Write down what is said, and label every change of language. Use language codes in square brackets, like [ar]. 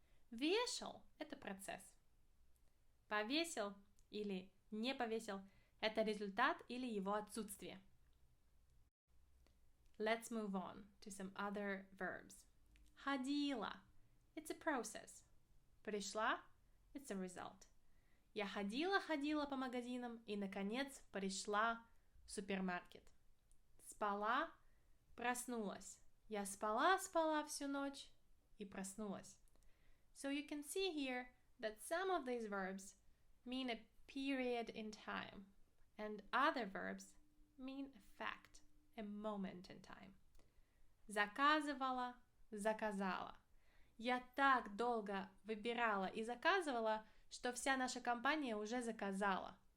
[ru] Вешал – это процесс. Повесил или не повесил – это результат или его отсутствие. [en] Let's move on to some other verbs. Ходила – it's a process. Пришла – it's a result. [ru] Я ходила по магазинам и, наконец, пришла в супермаркет. Спала – проснулась. Я спала всю ночь и проснулась. [en] So you can see here that some of these verbs mean a period in time, and other verbs mean a fact, a moment in time. [ru] Заказывала, заказала. Я так долго выбирала и заказывала, что вся наша компания уже заказала.